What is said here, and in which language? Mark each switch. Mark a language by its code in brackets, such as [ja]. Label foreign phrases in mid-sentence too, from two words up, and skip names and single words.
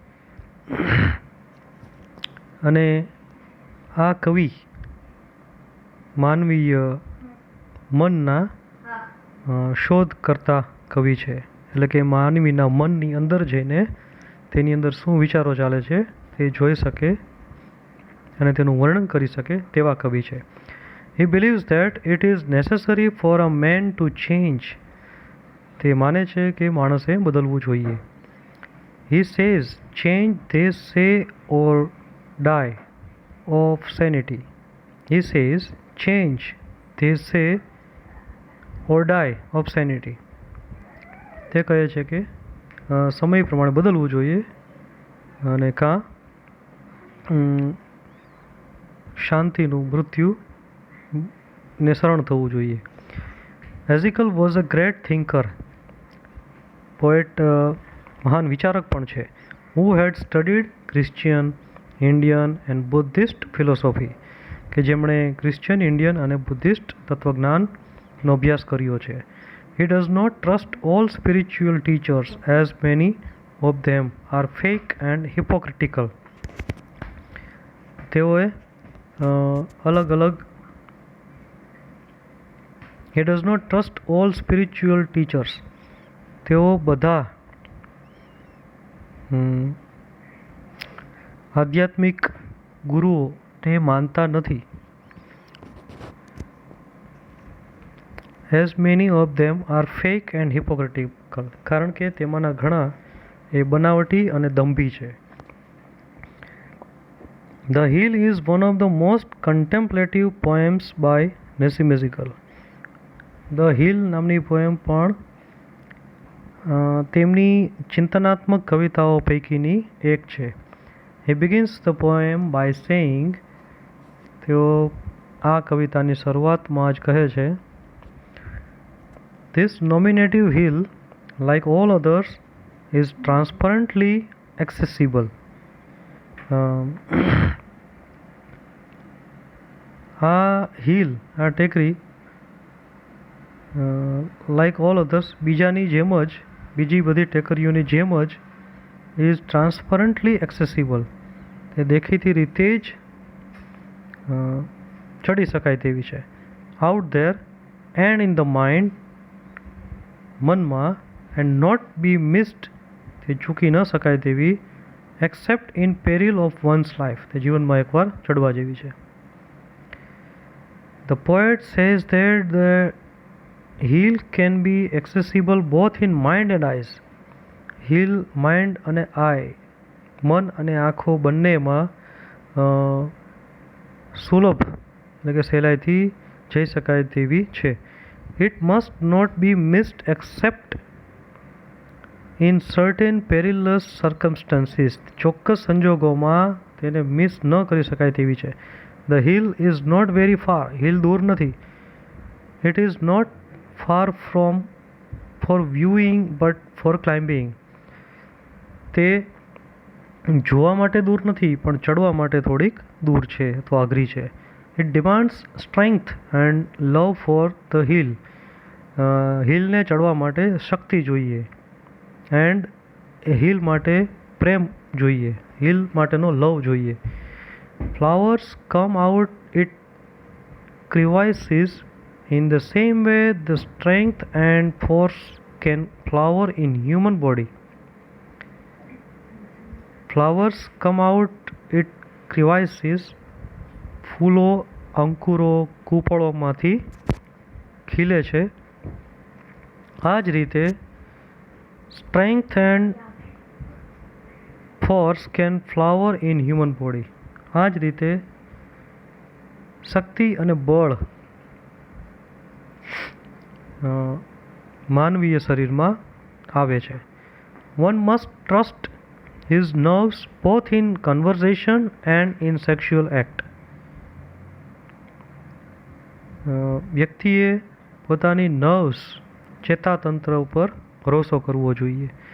[gu] અને આ કવિ માનવીય મનના શોધ કરતા કવિ છે, એટલે કે માનવીના મનની અંદર જઈને તેની અંદર શું વિચારો ચાલે છે તે જોઈ શકે અને તેનું વર્ણન કરી શકે તેવા કવિ છે. [en] He believes that it is necessary for a man to change. [gu] તે માને છે કે માણસે બદલવું જોઈએ. [en] He says, change they say or die of sanity. He says, change they say or die of sanity. [gu] તે કહે છે કે સમય પ્રમાણે બદલવું જોઈએ અને શાંતિનું મૃત્યુ ને શરણ થવું જોઈએ. [en] Ezekiel was a great thinker. [gu] પોએટ મહાન વિચારક પણ છે. [en] Who had studied Christian, Indian and Buddhist philosophy. [gu] કે જેમણે ક્રિશ્ચિયન, ઇન્ડિયન અને બુદ્ધિસ્ટ તત્વજ્ઞાનનો અભ્યાસ કર્યો છે. [en] He does not trust all spiritual teachers as many of them are fake and hypocritical. [gu] તેઓએ અલગ અલગ [en] He does not trust all spiritual teachers. [gu] તેઓ બધા આધ્યાત્મિક ગુરુઓને માનતા નથી. [en] As many of them are fake and hypocritical. [gu] કારણ કે તેમાંના ઘણા એ બનાવટી અને દંભી છે. [en] The Hill is one of the most contemplative poems by Nissimizical. [gu] The Hill નામની પોએમ પણ તેમની ચિંતનાત્મક કવિતાઓ પૈકીની એક છે. [en] He begins the poem by saying, [gu] તેઓ આ કવિતાની શરૂઆતમાં જ કહે છે, [en] This nominative hill, like all others, is transparently accessible. [gu] આ હિલ, આ ટેકરી, [en] like all others, [gu] બીજી બધી ટેકરીઓની જેમ જ [en] is transparently accessible. [gu] તે દેખીતી રીતે જ ચડી શકાય તેવી છે. [en] Out there and in the mind, મનમાં, and not be missed, [gu] તે ચૂકી ન શકાય તેવી, [en] except in peril of one's life, [gu] તે જીવનમાં એકવાર ચડવા જેવી છે. [en] The poet says that the hill can be accessible both in mind and eyes. [gu] Hill, mind અને eye, મન અને આંખો બંનેમાં સુલભ એટલે કે સહેલાઈથી જઈ શકાય તેવી છે. [en] It must not be missed except in certain perilous circumstances. [gu] ચોક્કસ સંજોગોમાં તેને મિસ ન કરી શકાય તેવી છે. [en] The hill is not very far. Hill [gu] દૂર નથી. [en] It is not far from for viewing but for climbing. [gu] તે જોવા માટે દૂર નથી પણ ચડવા માટે થોડીક દૂર છે અથવા અઘરી છે. [en] It demands strength and love for the hill. [gu] હિલને ચડવા માટે શક્તિ જોઈએ એન્ડ હિલ માટે પ્રેમ જોઈએ, હિલ માટેનો લવ જોઈએ. [en] Flowers come out it crevices. In the same way, the strength and force can flower in human body. Flowers come out it crevices. [gu] ફૂલો અંકુરો કૂપળોમાંથી ખીલે છે. આ જ રીતે [en] strength and force can flower in human body. [gu] આ જ રીતે શક્તિ અને બળ માનવીય શરીરમાં આવે છે. [en] One must trust his nerves both in conversation and in sexual act. [gu] વ્યક્તિએ પોતાની નર્વ્સ ચેતાતંત્ર ઉપર ભરોસો કરવો જોઈએ.